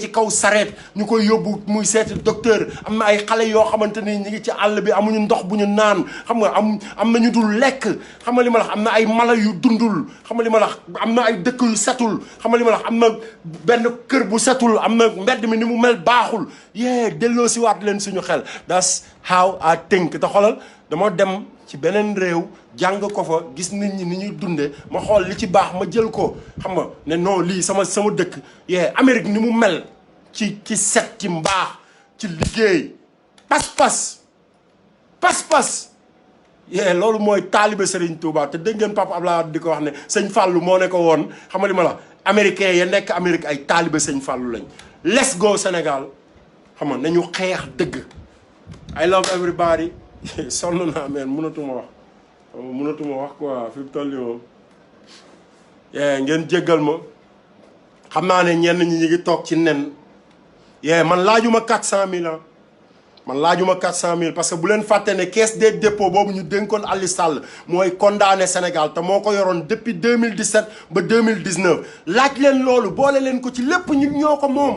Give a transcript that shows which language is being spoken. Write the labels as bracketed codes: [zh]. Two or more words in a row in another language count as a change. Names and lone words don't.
[wo] ci kaw sareet ñu koy yóbbu muy seeti docteur am na ay xale yoo xamante ni ñu ngi ci àll bi amuñu ndox bu ñu naan xam nga am na ñu dul lekk xam nga li ma wax am na ay mala yu dundul xam nga li ma wax am na ay dëkk yu setul xam nga li ma wax am na benn kër bu setul am na mbedd mi ni mu mel baaxul delloo si waat leen suñu xel [en] that's how I think [wo] te xoolal dama dem ci beneen réew jàng ko fa gis nit ñi ni ñuy dunde ma xool li ci baax ma jël ko xam nga ne non lii sama dëkk Amérique ni mu mel ci set ci mbaax ci liggéey pas-pas loolu mooy taalibe Serigne Touba te dégg ngeen Papa Abdoulaye Wade di ko wax ne sëñ Fallou moo ne ko woon xam nga li ma la américain ya nekk Amérique ay taalibe sëñ Fallou lañ [en] let's go [wo] Sénégal xam nga nañu xeex dëgg [en] I love everybody [wo] sonn naa meen mënatuma wax quoi fi mu toll nii moom ngeen jéggal ma xam naa ne ñenn ñi ngi toog ci nen man laajuma 400 000 ans man laajuma 400000 [fr] parce que [wo] bu leen fàtte ne [fr] caisse des dépôts [wo] boobu ñu dénkoon Aliou Sall mooy condamné Sénégal te moo ko yoroon depuis 2017 ba 2019 laaj leen loolu boole leen ko ci lépp ñun ñoo ko moom.